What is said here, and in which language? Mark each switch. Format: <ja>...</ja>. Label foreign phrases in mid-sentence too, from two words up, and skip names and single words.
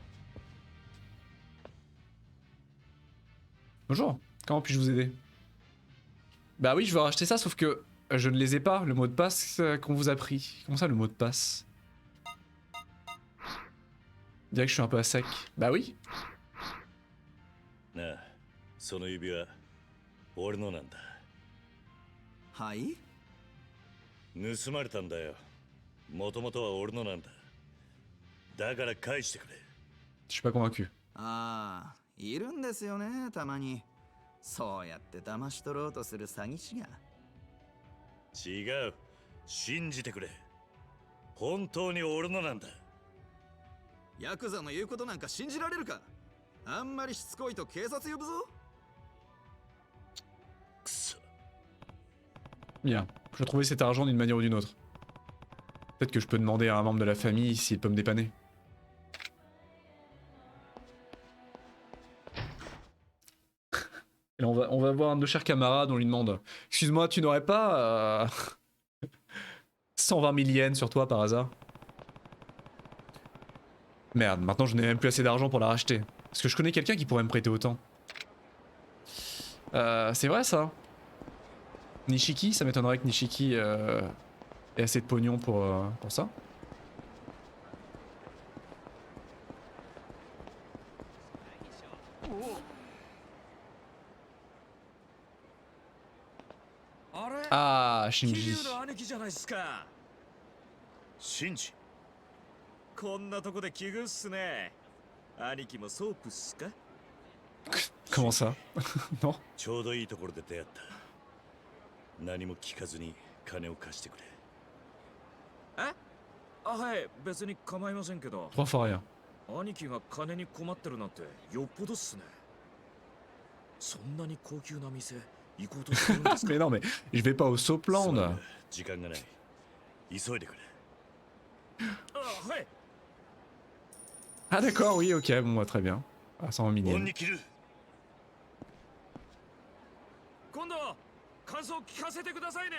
<fr>Bonjour. Comment puis-je vous aider? Bah oui, je veux racheter ça, sauf que je ne les ai pas, le mot de passe qu'on vous a pris. Comment ça, le mot de passe? Je dirais que je suis un peu à sec. Bah oui.</fr> <ja>なあ、その指輪俺のなんだ。はい。盗まれたんだよ。もともとは俺のなんだ。だから返してくれ。</ja> <fr>Je suis pas convaincu.</fr> <ja>ああ、いるんですよね、たまに。そうやって騙し取ろうとする詐欺師が。違う。信じてくれ。本当に俺のなんだ。ヤクザの言うことなんか信じられるか。あんまりしつこいと警察呼ぶぞ。くそ。</ja> <fr>Bien, je vais trouver cet argent d'une manière ou d'une autre. Peut-être que je peux demander à un membre de la famille s'il peut me dépanner. Et là, on va voir un de nos chers camarades, on lui demande « Excuse-moi, tu n'aurais pas 120 000 yens sur toi par hasard ?» Merde, maintenant je n'ai même plus assez d'argent pour la racheter. Est-ce que je connais quelqu'un qui pourrait me prêter autant? C'est vrai ça. Nishiki, ça m'étonnerait que Nishiki ait assez de pognon pour ça. Ah, Shinji.</fr> <ja>シンジ。こんなとこで奇遇っすね。兄貴もソープっすか？</ja> <fr>Comment ça? Non.</fr> <ja>ちょうどいいところで出会った。何も聞かずに金を貸してくれ。え？あ、はい、別に構いませんけど。</ja> <fr>Trois fois rien.</fr> <ja>兄貴が金に困ってるなんてよっぽどっすね。そんなに高級な店行こうとしてるんですか？</ja> <fr>Mais non, mais je vais pas au Sopland.</fr> <ja>時間がない。急いでくれ。あ、はい。</ja> <fr>Ah d'accord, oui, ok, bon, bah, très bien. Ah, 120 000 yens.</fr> <ja>に切る。今度感想聞かせてくださいね。</ja>